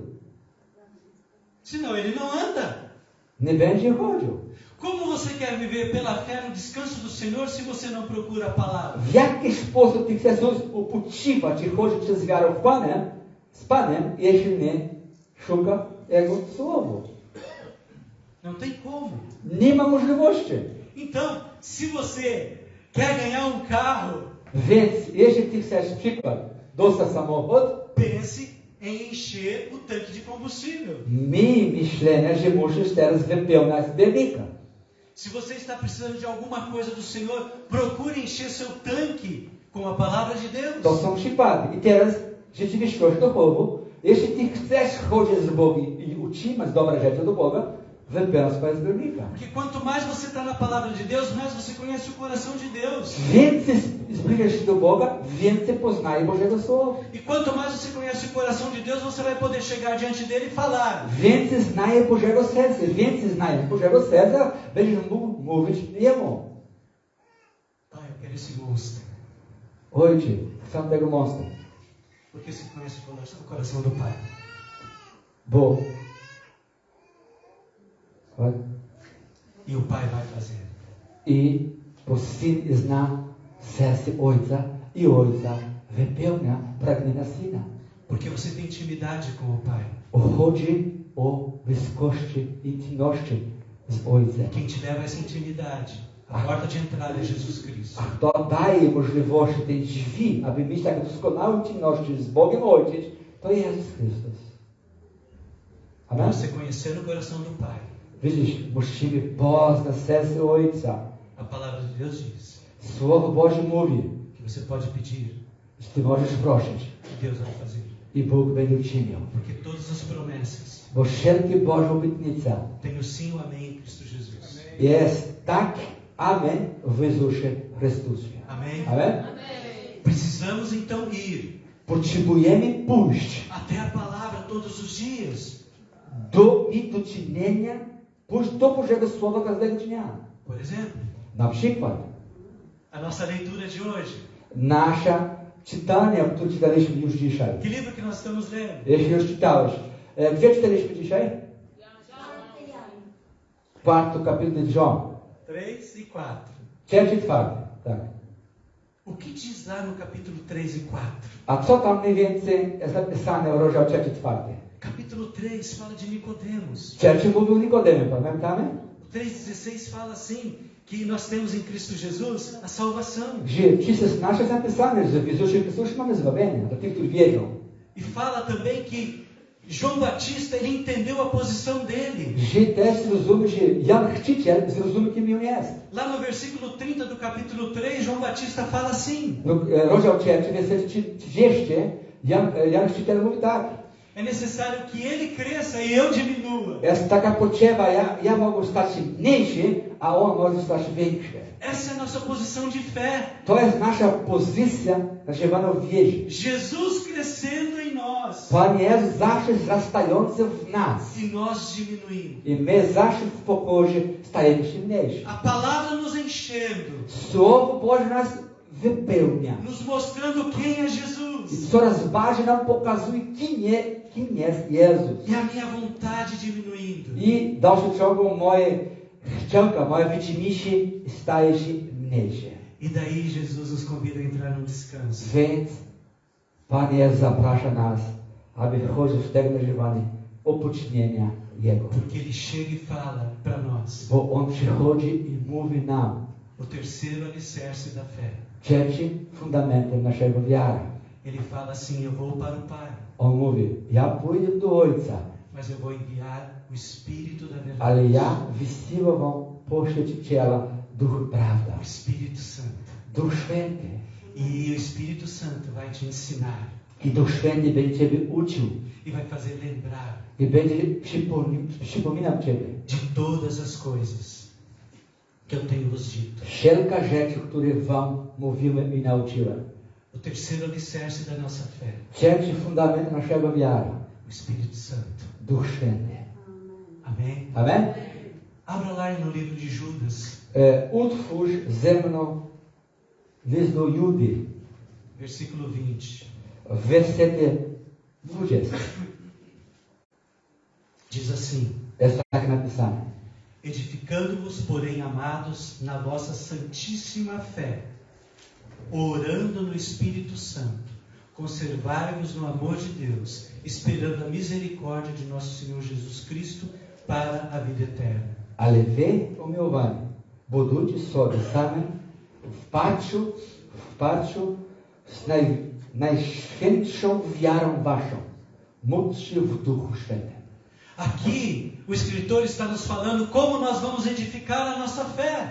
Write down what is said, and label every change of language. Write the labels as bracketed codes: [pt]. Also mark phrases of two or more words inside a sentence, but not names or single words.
[pt] Senão ele não anda. [pl] Nie będzie chodził. [pt] Como você quer viver pela fé no descanso do Senhor se você não procura a palavra? [pl] W jaki sposób ty chcesz upoczywać i chodzić przez wiarę z Panem, jeśli nie szuka Jego Słowa? [pt] Não tem como. [pl] Nie ma możliwości. [pt] Então, se você quer ganhar um carro, [pl] Więc jeśli ty chcesz przykład dostać samochód, [pt] pense em encher o tanque de combustível. [pl] mi myślenie, że musisz teraz wypełniać zbiornika. [pt] Se você está precisando de alguma coisa do Senhor, procure encher seu tanque com a palavra de Deus. [pl] To są przykłady. I teraz rzeczywistość duchową, jeśli ty chcesz chodzić z Bogiem i utrzymać dobre rzeczy do Boga, wypełniaj swoje zbiornika. [pt] Porque quanto mais você está na palavra de Deus, mais você conhece o coração de Deus. [pl] Więcej zbliżasz się do Boga, więcej poznaje Bożego Słowa. [pt] E quanto mais você conhece o coração de Deus, você vai poder chegar diante dele e falar. [pl] Więcej znaje Bożego serca. Więcej znajesz Bożego serca, będziesz mógł mówić Jemu. [pt] Pai, eu quero esse monstro. [pl] Ojcze, chcę tego monstra. [pt] Porque você conhece o coração do Pai. [pl] Bo [pt] E o Pai vai fazer. [pl] i bo Syn zna serce Ojca i Ojca wypełnia pragnienia Syna. [pt] Porque você tem intimidade com o Pai. [pl] Chodzi o bliskości, intymności z Ojcem. [pt] Quem te leva a essa intimidade, a porta de entrada é Jesus Cristo. [pl] A kto daje możliwości tej drzwi, aby mieć tak doskonałą intymność z Bogiem Ojcem, to Jezus Chrystus. [pt] Para [pl] Amen? [pt] você conhecer o coração do Pai, [pl] Widzisz, musimy poznać serce Ojca. [pt] a palavra de Deus diz [pl] Słowo Boże mówi, [pt] que você pode pedir [pl] że Ty możesz prosić [pt] e Deus vai fazer. [pl] i Bóg będzie uczynił. [pt] Porque todas as promessas [pl] Bo wszelkie Boże obietnice [pt] têm o sim e o amém em Cristo Jesus. [pl] jest tak, amen, w Jezusie Chrystusie. [pt] Amém? [pl] Amen? [pt] Precisamos então ir [pl] Potrzebujemy pójść [pt] até a palavra todos os dias. [pl] do czynienia, pójść do Bożego Słowa każdego dnia. [pt] Por exemplo, [pl] Na przykład, [pt] a nossa leitura de hoje. [pl] nasze czytania, które czytaliśmy już dzisiaj. [pt] Que livro que nós estamos lendo? [pl] Jeśli już czytałeś, gdzie czytaliśmy dzisiaj? [pt] 4 capítulo de João. 3 e 4. [pl] 3 e 4, tak. [pt] O que diz lá no capítulo 3 e 4? [pl] A co tam mniej więcej jest napisane w rozdział 3 4? [pt] Capítulo 3 fala de Nicodemos. [pl] 3 mówił Nikodemie, pamiętamy? [pt] O 3,16 fala assim, que nós temos em Cristo Jesus a salvação. [pl] Że 3:16 jest napisane, że w Jezusie Chrystusie mamy zbawienie, dla tych, którzy wierzą. [pt] E fala também que João Batista, ele entendeu a posição dele. [pl] Że też zrozumie, że Jan Chrzciciel zrozumie, kim on jest. [pt] Lá no versículo 30 do capítulo 3, João Batista fala assim: [pl] Rozdział 3, werset 30, Jan Chrzciciel mówi tak. [pt] é necessário que ele cresça e eu diminua. [pl] Jest taka potrzeba, ja mogę stać się mniejszy, a on może stać się większy. [pt] Essa é a nossa posição de fé. [pl] To jest nasza pozycja nazywana w wierze. [pt] Jesus crescendo em nós [pl] Pan Jezus zawsze wzrastający w nas. [pt] e nós diminuindo. [pl] I my zawsze w pokorze stajemy się mniejsi. [pt] A palavra nos enchendo, [pl] Słowo Boże nas wypełnia. [pt] nos mostrando quem é [pl] I [pt] Jesus. [pl] coraz bardziej nam pokazuje, kim jest Jezus. [pt] E a minha vontade diminuindo. [pl] I w dalszym ciągu moje chciałka, moje widzimisię staje się mniejsze. [pt] E daí Jesus nos convida a entrar no descanso. [pl] Więc Pan Jezus zaprasza nas, aby wchodzić w te nażywanie upocznienia Jego. [pt] Porque Ele chega e fala para nós. [pl] Bo On przychodzi i mówi nam, [pt] O terceiro alicerce da fé. [pl] trzecim fundamentem naszego wiary. [pt] Ele fala assim: eu vou para o Pai, [pl] On mówi, ja pójdę do Ojca, [pt] mas eu vou enviar o Espírito da verdade. [pl] ale ja wysyłam wam poświęciciela Duchu Prawda, [pt] O Espírito Santo. [pl] Duch Święty. [pt] E o Espírito Santo vai te ensinar [pl] I Duch Święty będzie Ciebie uczył [pt] e vai fazer lembrar [pl] i będzie przypominał Ciebie [pt] de todas as coisas que eu tenho vos dito. [pl] wszelka rzecz, których Wam mówiłem i nauczyłem. [pt] O terceiro alicerce da nossa fé. [pl] Trzeci fundament naszego wiary, [pt] O Espírito Santo. [pl] Duch Święty. [pt] Amém? [pl] Amen? [pt] Abra lá no livro de Judas, [pl] Utwórz ze mną list do Judy, [pt] versículo 20. [pl] w wersecie 20. [pt] Diz assim: [pl] Jest tak napisane. [pt] edificando-vos, porém, amados, na vossa santíssima fé, orando no Espírito Santo, conservai-vos no amor de Deus, esperando a misericórdia de nosso Senhor Jesus Cristo para a vida eterna. [pl] Ale wy, umiłowani, budujcie sobie samym w parciu z najświętszą wiarą waszą. Módl się w Duchu Świętym. [pt] Aqui, o escritor está nos falando como nós vamos edificar a nossa fé.